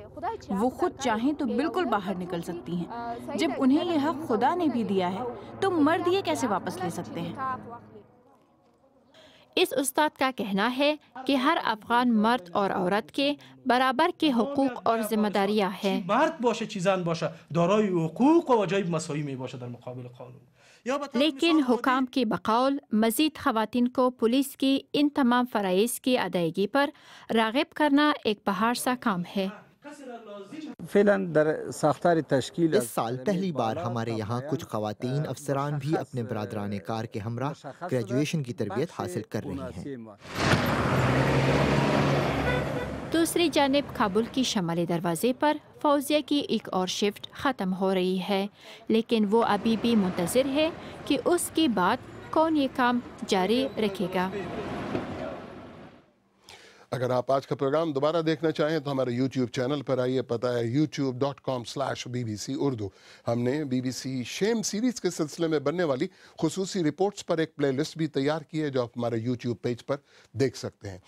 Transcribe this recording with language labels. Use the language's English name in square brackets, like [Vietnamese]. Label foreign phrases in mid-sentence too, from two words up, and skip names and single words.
[Urdu] وہ خود چاہیں تو بالکل باہر نکل سکتی ہیں۔ جب انہیں یہ حق خدا نے بھی دیا ہے تو مرد یہ کیسے واپس لے سکتے ہیں؟ اس استاد کا کہنا ہے کہ ہر افغان مرد اور عورت کے برابر کے حقوق اور ذمہ داریاں ہیں۔ [Persian] مرد باشه چی زن باشه دارای حقوق و واجب مساوی می باشه در مقابل قانون۔ [Urdu] لیکن حکام کی بقول مزید خواتین کو پولیس کی ان تمام فرائض کی ادائیگی پر راغب کرنا ایک پہاڑ سا کام ہے۔ اس سال پہلی بار ہمارے یہاں کچھ خواتین افسران بھی اپنے برادران کار کے ہمراہ گریجویشن کی تربیت حاصل کر رہی ہیں۔ دوسری جانب کابل کی شمالی دروازے پر فوزیہ کی ایک اور شفٹ ختم ہو رہی ہے، لیکن وہ ابھی بھی منتظر ہے کہ اس کے بعد کون یہ کام جاری رکھے گا. اگر آپ آج کا پروگرام دوبارہ دیکھنا چاہیں تو ہمارے YouTube چینل پر آئیے، پتا ہے youtube.com/BBC اردو. ہم نے BBC شیم سیریز کے سلسلے میں بننے والی خصوصی رپورٹس پر ایک پلے لسٹ بھی تیار کی ہے جو آپ ہمارے YouTube پیج پر دیکھ سکتے ہیں.